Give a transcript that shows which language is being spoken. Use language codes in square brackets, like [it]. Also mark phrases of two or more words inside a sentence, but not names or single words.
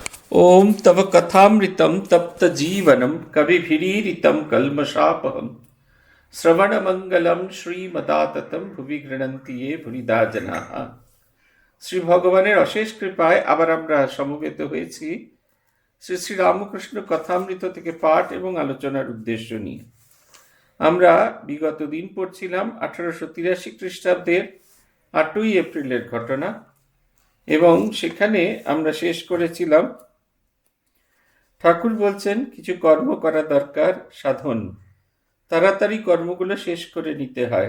[sa] ओम तव कथामृतम तप्त जीवनम कविभिरीरितम कल्मषापहम श्रवण मंगलम श्रीमदाततम भुवि गृणन्ति ये भुरिदा जनाः। [bn] শ্রী ভগবানের অশেষ কৃপায় আবার আমরা সমবেত হয়েছি শ্রী শ্রী রামকৃষ্ণ কথামৃত থেকে পাঠ এবং আলোচনার উদ্দেশ্য নিয়ে। আমরা বিগত দিন পড়ছিলাম 1883 খ্রিস্টাব্দের 8ই এপ্রিলের ঘটনা এবং সেখানে আমরা শেষ করেছিলাম ঠাকুর বলছেন কিছু কর্ম করা দরকার, সাধন, তাড়াতাড়ি কর্মগুলো শেষ করে নিতে হয়।